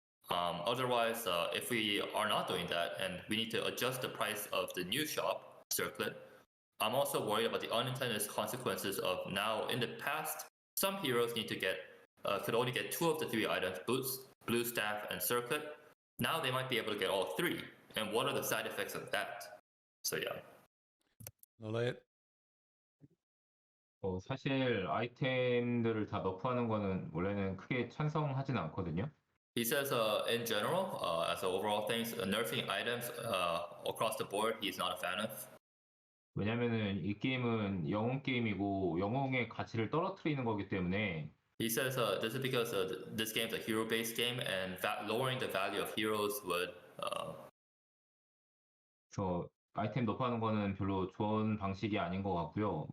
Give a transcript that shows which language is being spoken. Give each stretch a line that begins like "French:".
English: Otherwise, if we are not doing that and we need to adjust the price of the new shop circuit, I'm also worried about the unintended consequences of now, in the past, some heroes need to get could only get 2 of the 3 items, boots, blue staff, and circuit. Now they might be able to get all 3. And what are the side effects of that? So yeah. LawLiet?
Korean: 사실 아이템들을 다 너프하는 거는 원래는 크게 찬성하진 않거든요.
English: He says, in general, as an overall thing, nerfing items across the board, he's not a fan of.
Korean: 왜냐면은 이 게임은 영웅 게임이고 영웅의 가치를 떨어뜨리는 거기 때문에
English: He says this is because this game is a hero-based game, and lowering the value of heroes would.
Korean: 그래서 아이템 너프하는 거는 별로 좋은 방식이 아닌 것 같고요.